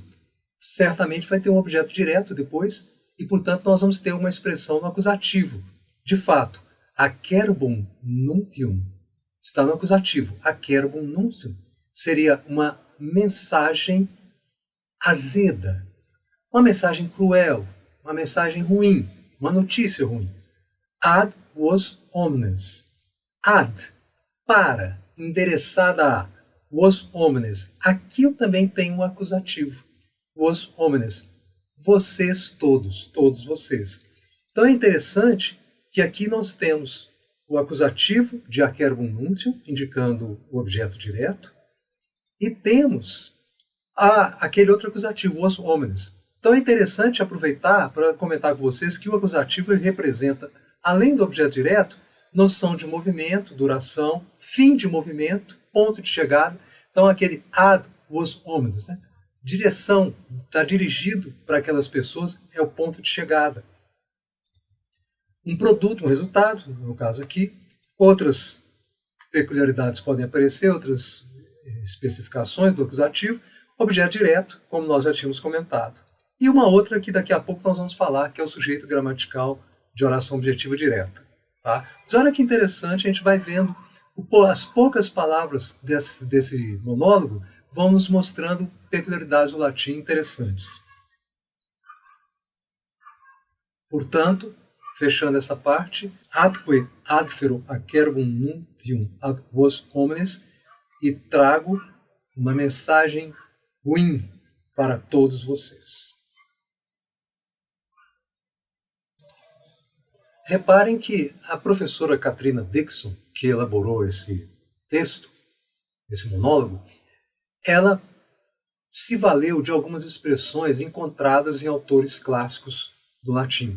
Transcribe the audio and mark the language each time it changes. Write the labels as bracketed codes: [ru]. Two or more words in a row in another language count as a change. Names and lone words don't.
[pt] Certamente vai ter um objeto direto depois, e portanto nós vamos ter uma expressão no acusativo. De fato, [la] acerbum nuntium [pt] está no acusativo. [la] Acerbum nuntium [pt] seria uma mensagem azeda, uma mensagem cruel, uma mensagem ruim, uma notícia ruim. [la] Ad vos omnes. [pt] Ad, para, endereçada a. [la] Vos omnes. [pt] Aqui eu também tenho um acusativo. [la] Vos omnes. [pt] Vocês todos, todos vocês. Então é interessante que aqui nós temos o acusativo de [la] acerbum nuntium, [pt] indicando o objeto direto, e temos aquele outro acusativo, [la] vos omnes. [pt] Então é interessante aproveitar para comentar com vocês que o acusativo ele representa, além do objeto direto, noção de movimento, duração, fim de movimento, ponto de chegada. Então aquele [la] ad vos omnes, [pt] né? Direção, está dirigido para aquelas pessoas, é o ponto de chegada. Um produto, um resultado, no caso aqui. Outras peculiaridades podem aparecer, outras especificações do acusativo. Objeto direto, como nós já tínhamos comentado. E uma outra que daqui a pouco nós vamos falar, que é o sujeito gramatical de oração objetiva direta. Tá? Mas olha que interessante, a gente vai vendo as poucas palavras desse monólogo vão nos mostrando peculiaridades do latim interessantes. Portanto, fechando essa parte, [la] atque ad fero acerbum nuntium ad vos omnes, [pt] e trago uma mensagem ruim para todos vocês. Reparem que a professora Katrina Dixon, que elaborou esse texto, esse monólogo, ela se valeu de algumas expressões encontradas em autores clássicos do latim.